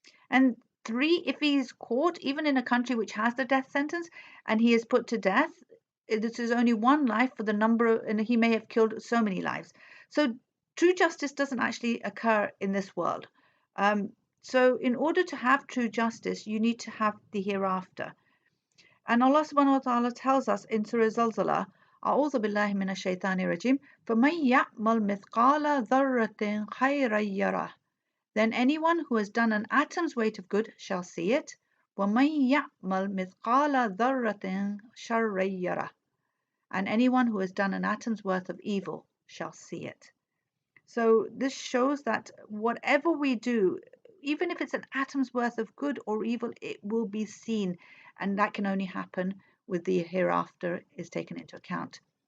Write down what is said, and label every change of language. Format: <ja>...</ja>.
<en>And three, if he is caught even in a country which has the death sentence and he is put to death, this is only one life for the number, and he may have killed so many lives. So true justice doesn't actually occur in this world. So in order to have true justice, you need to have the hereafter. And Allah subhanahu wa ta'ala tells us in Surah Zalzala,</en> <ar>أعوذ بالله من الشيطان الرجيم فمن يعمل مثقال ذرة خيرا يره.</ar> <en>Then anyone who has done an atom's weight of good shall see it.</en> <ar>ومن يعمل مثقال ذرة شرا يره.</ar> <en>And anyone who has done an atom's worth of evil shall see it. So this shows that whatever we do, even if it's an atom's worth of good or evil, it will be seen, and that can only happen with the hereafter is taken into account.</en>